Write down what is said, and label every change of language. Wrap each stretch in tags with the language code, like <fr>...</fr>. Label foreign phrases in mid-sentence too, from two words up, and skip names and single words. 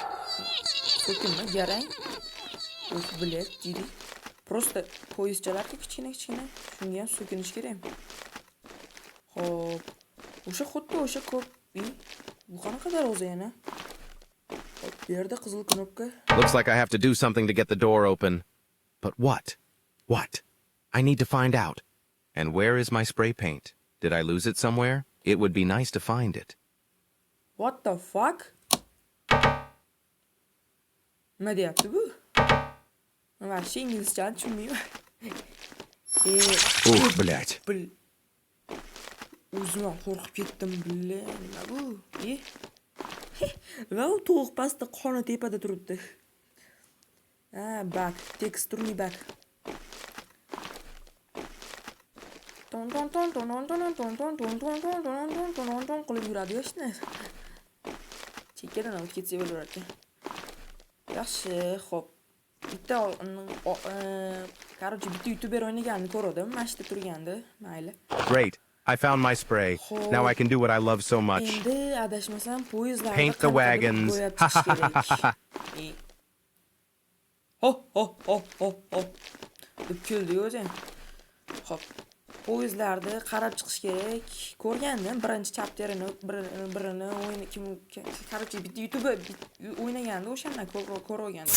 <uz>So'kinma, garang. Блядь, deydi. Просто poyezdchalarga kichkina. Shunga ham so'kinish kerak. Xo'p, xuddi o'sha ko'p. Bu qanaqa darvoza yana? Xo'p, bu yerda qizil knopka.</uz> <en>Looks like I have to do something to get the door open. But what? What? I need to find out. And where is my spray paint? Did I lose it somewhere? It would be nice to find it. What the fuck?</en> <uz>Nima deyapti bu? Вообще inglizchani tushunmayman.</uz> <ru>Ух, блядь.</ru> <uz>O'zim qo'rqib ketdim, nima bu? Va u to'q pastda qoni tepada turibdi. Bak, teksturli bak. Ton qilib yuradi yoshni. Chekkadan olib ketsa bo'lardi. Yaxshi, xo'p. Bitta bitta YouTuber o'ynaganini ko'rdim, mana shu turgandi, mayli.</uz> <en>Great. I found my spray. Now I can do what I love so much.</en> <uz>Endi adashmasam poyezdlarni</uz> <en>Paint the wagons. Ho.</en> <uz>Deb kuldi o'zi. Xo'p. Poyezdlarni qarab chiqish kerak. Ko'rgandim birinchi chapterini, birini o'yin kim qarabchi bitta YouTuber o'ynaganda o'shandan ko'rib olgandim.</uz>